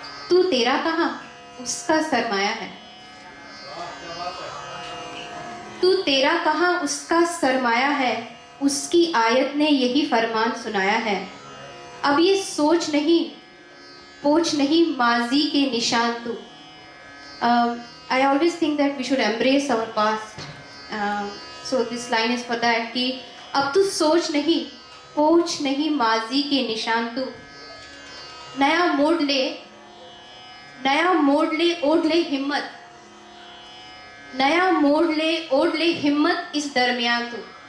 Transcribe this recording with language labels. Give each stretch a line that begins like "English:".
Hindi: तू तेरा कहाँ उसका सरमाया है, तू तेरा कहाँ उसका सरमाया है, उसकी आयत ने यही फरमान सुनाया है। अब ये सोच नहीं पोछ नहीं माजी के निशान तू।
English: I always think that we should embrace our past. So this line is for that
Hindi: कि अब तू सोच नहीं पोछ नहीं माजी के निशान तू। नया मोड़ ले, नया मोड़ ले, ओढ़ ले हिम्मत, नया मोड़ ले, ओढ़ ले हिम्मत इस दरमियान तू।